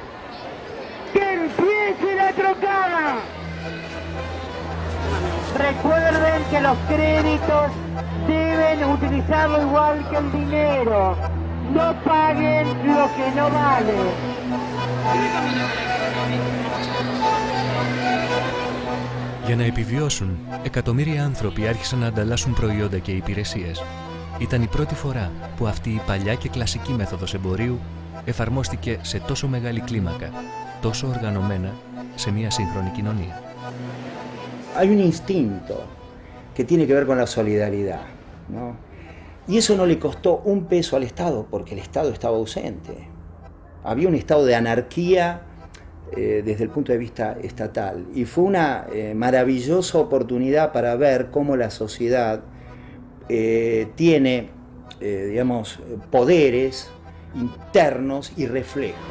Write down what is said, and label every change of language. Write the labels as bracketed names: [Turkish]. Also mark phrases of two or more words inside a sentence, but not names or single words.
[Spanish] ¡Que empiece la trocada! Recuerden que los créditos deben utilizarlo igual que el dinero. No paguen lo que no vale. [Greek] Για να επιβιώσουν, εκατομμύρια άνθρωποι άρχισαν να ανταλλάσσουν προϊόντα και υπηρεσίες. Ήταν η πρώτη φορά που αυτή η παλιά και κλασική μέθοδος εμπορίου εφαρμόστηκε σε τόσο μεγάλη κλίμακα, τόσο οργανωμένα, σε μια σύγχρονη κοινωνία. [Spanish] Hay un instinto que tiene que ver con la solidaridad, ¿no? Y eso no le costó un peso al Estado, porque el Estado estaba ausente. Había un estado de anarquía desde el punto de vista estatal, y fue una maravillosa oportunidad para ver cómo la sociedad tiene, digamos, poderes internos y reflejos.